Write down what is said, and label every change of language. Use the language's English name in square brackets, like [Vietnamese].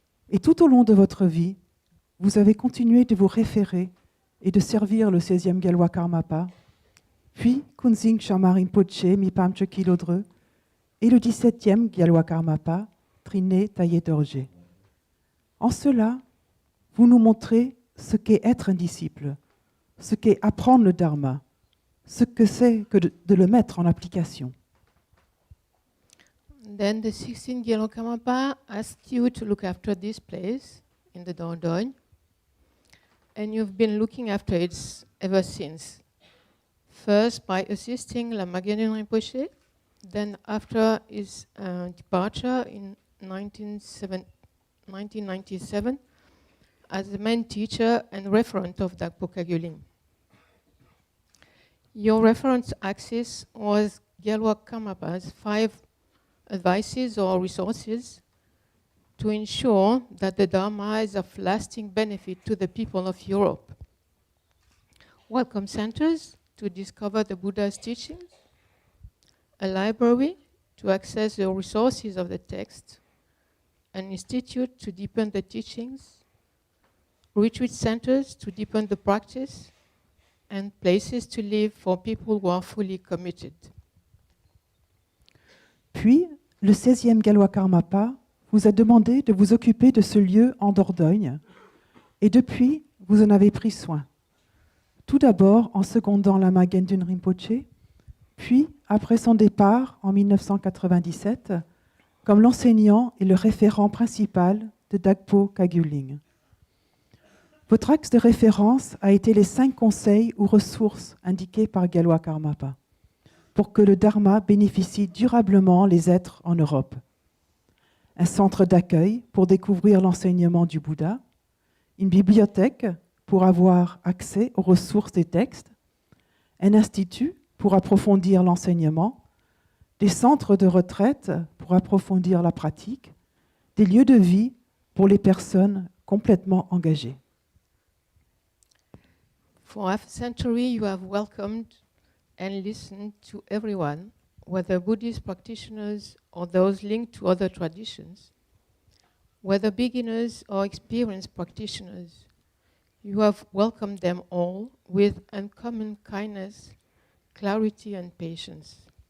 [French] Et tout au long de votre vie, vous avez continué de vous référer et de servir le 16e Gyalwa Karmapa, puis Kunzing Shamar Rinpoche, Mipam Chökyi Lodre, et le 17e Gyalwa Karmapa, Trinitayi Dorje. En cela, vous nous montrez ce qu'est être un disciple, ce qu'est apprendre le Dharma, ce que c'est que de le mettre en application. [English] Then the 16th Gyalwa Karmapa asked you to look after this place in the Dordogne, and you've been looking after it ever since. First by assisting Lama Jigme Rinpoche, then after his departure in 1997 as the main teacher and referent of Dhagpo Kagyuling. Your reference axis was Gyalwa Karmapa's 5 advices or resources to ensure that the Dharma is of lasting benefit to the people of Europe. Welcome centers to discover the Buddha's teachings, a library to access the resources of the text, an institute to deepen the teachings, retreat centers to deepen the practice, and places to live for people who are fully committed. [French] Puis, le 16e Galwa Karmapa vous a demandé de vous occuper de ce lieu en Dordogne, et depuis, vous en avez pris soin. Tout d'abord en secondant Lama Jigmé Rinpoché, puis, après son départ en 1997, comme l'enseignant et le référent principal de Dhagpo Kagyu-ling. Votre axe de référence a été les 5 conseils ou ressources indiqués par Galwa Karmapa pour que le Dharma bénéficie durablement les êtres en Europe. Un centre d'accueil pour découvrir l'enseignement du Bouddha, une bibliothèque pour avoir accès aux ressources des textes, un institut pour approfondir l'enseignement, des centres de retraite pour approfondir la pratique, des lieux de vie pour les personnes complètement engagées. [English] For half a century, you have welcomed and listened to everyone, whether Buddhist practitioners or those linked to other traditions, whether beginners or experienced practitioners. You have welcomed them all with uncommon kindness, clarity, and patience.